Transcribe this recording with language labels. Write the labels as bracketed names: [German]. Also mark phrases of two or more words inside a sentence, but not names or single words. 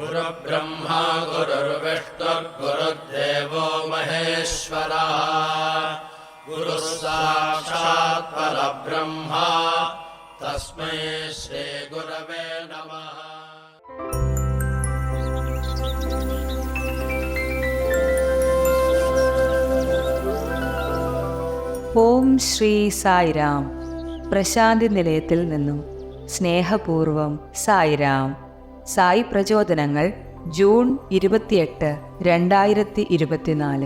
[Sanskrit] गुरुर्ब्रह्मा गुरुर्विष्णुर्गुरुर्देवो महेश्वरः गुरुः साक्षात् परब्रह्मा तस्मै श्रीगुरवे नमः. [Malayalam] ഓം ശ്രീ സായിരാം. പ്രശാന്തി നിലയത്തിൽ നിന്നും സ്നേഹപൂർവം സായിരാം. സായി പ്രചോദനങ്ങൾ ജൂൺ 28, 2024.